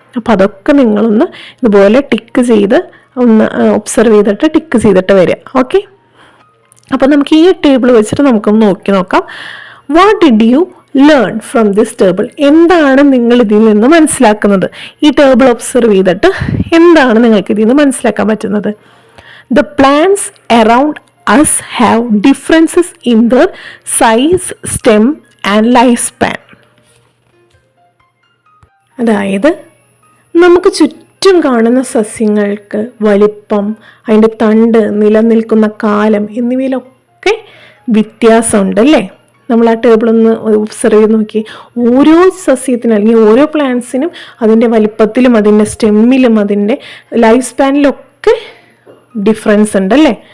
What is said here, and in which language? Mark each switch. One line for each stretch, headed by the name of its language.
Malayalam: അപ്പം അതൊക്കെ നിങ്ങളൊന്ന് ഇതുപോലെ ടിക്ക് ചെയ്ത് ഒന്ന് ഒബ്സർവ് ചെയ്തിട്ട് ടിക്ക് ചെയ്തിട്ട് വരിക. ഓക്കെ, അപ്പം നമുക്ക് ഈ ടേബിൾ വെച്ചിട്ട് നമുക്കൊന്ന് നോക്കാം.
English: What did you learn from this table?
Malayalam: എന്താണ് നിങ്ങൾ ഇതിൽ നിന്ന് മനസ്സിലാക്കുന്നത്? ഈ ടേബിൾ ഒബ്സർവ് ചെയ്തിട്ട് എന്താണ് നിങ്ങൾക്ക് ഇതിൽ നിന്ന് മനസ്സിലാക്കാൻ പറ്റുന്നത്?
English: The plants around us have differences in their size, stem and lifespan.
Malayalam: അതായത് നമുക്ക് ചുറ്റും കാണുന്ന സസ്യങ്ങൾക്ക് വലിപ്പം, അതിൻ്റെ തണ്ട്, നിലനിൽക്കുന്ന കാലം എന്നിവയിലൊക്കെ വ്യത്യാസമുണ്ട് അല്ലേ? നമ്മൾ ആ ടേബിളൊന്ന് ഒബ്സർവ് ചെയ്ത് നോക്കി. ഓരോ സസ്യത്തിനും അല്ലെങ്കിൽ ഓരോ പ്ലാന്റ്സിനും അതിൻ്റെ വലിപ്പത്തിലും അതിൻ്റെ സ്റ്റെമ്മിലും അതിൻ്റെ ലൈഫ് സ്പാനിലൊക്കെ ഡിഫറൻസ് ഉണ്ട് അല്ലേ?